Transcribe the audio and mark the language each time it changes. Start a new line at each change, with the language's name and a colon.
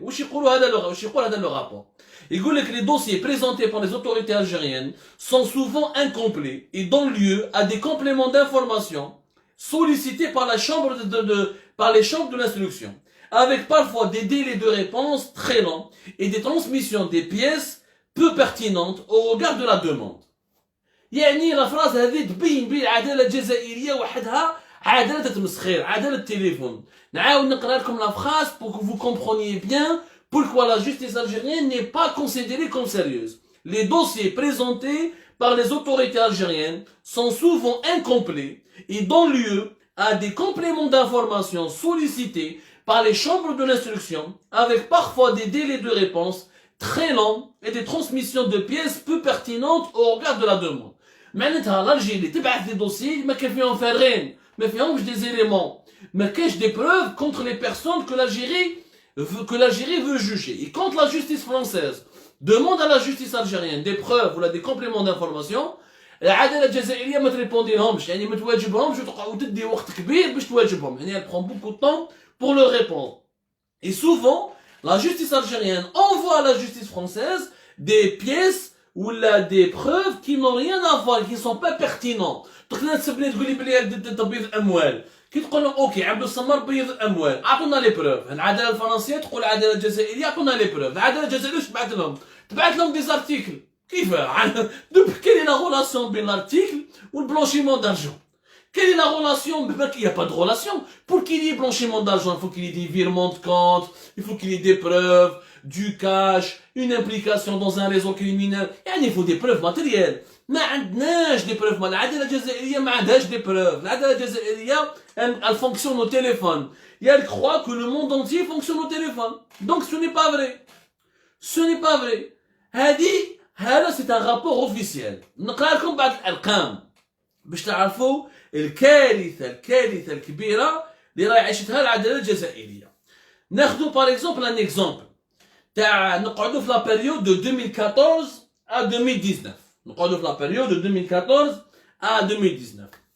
French: Où je le rapport. Il dit que les dossiers présentés par les autorités algériennes sont souvent incomplets et donnent lieu à des compléments d'informations sollicités par la chambre par les chambres de l'instruction, avec parfois des délais de réponse très longs et des transmissions des pièces peu pertinentes au regard de la demande.
Arabic: يعني
French: la phrase
Arabic: هذه تبين بين العدالة الجزائرية وحدها عدالة التمسخير عدالة التليفون. نعاود نقرا لكم
French: la phrase pour que vous compreniez bien pourquoi la justice algérienne n'est pas considérée comme sérieuse. Les dossiers présentés par les autorités algériennes sont souvent incomplets et donnent lieu à des compléments d'informations sollicités par les chambres de l'instruction, avec parfois des délais de réponse très longs et des transmissions de pièces peu pertinentes au regard de la demande. معناتها l'Algérie تبعث des dossiers
Arabic: ما كان فيهم فارغين ما فيهمش
French: des éléments
Arabic: ما كاش
French: des preuves contre les personnes que l'Algérie veut juger. Et quand la justice française demande à la justice algérienne des preuves ou des compléments d'information,
Arabic: العدالة الجزائرية ما تريبونديلهمش يعني ما تواجبهمش وتدي وقت كبير باش تواجبهم يعني
French: elle prend beaucoup de temps pour leur répondre. Et souvent, la justice algérienne envoie à la justice française des pièces ou des preuves qui n'ont rien à voir, qui ne sont pas pertinentes.
Arabic: تقدر تسبني تقول لي بلي تبيض اموال كي تقول لهم اوكي عبد الصمر بيض اموال اعطونا لي بروف. العداله الفرنسيه تقول العداله الجزائريه اعطونا لي بروف. العداله الجزائريه واش تبعث لهم دي زارتيكل كيف
French: quelle est la relation بين l'article ou le blanchiment d'argent? Quelle est la relation? Il n'y a pas de relation. Pour qu'il y ait blanchiment d'argent, il faut qu'il y ait des virements de compte, il faut qu'il y ait des preuves, du cash, une implication dans un réseau criminel. Il faut des preuves matérielles.
Arabic: ما عندناش
French: des preuves.
Arabic: العدالة الجزائرية ما عندهاش
French: des preuves.
Arabic: العدالة الجزائرية
French: elle fonctionne au téléphone. Et elle croit que le monde entier fonctionne au téléphone. Donc ce n'est pas vrai. Ce n'est pas vrai. هذا c'est un rapport officiel.
Arabic: نقرأ لكم بعض الأرقام باش تعرفوا الكارثة الكبيرة اللي راهي عيشتها العدالة الجزائرية.
French: ناخذوا par exemple un exemple
Arabic: تاع نقعدوا في
French: la période de 2014 à 2019.
Arabic: نقعدوا في
French: la période de 2014 à 2019.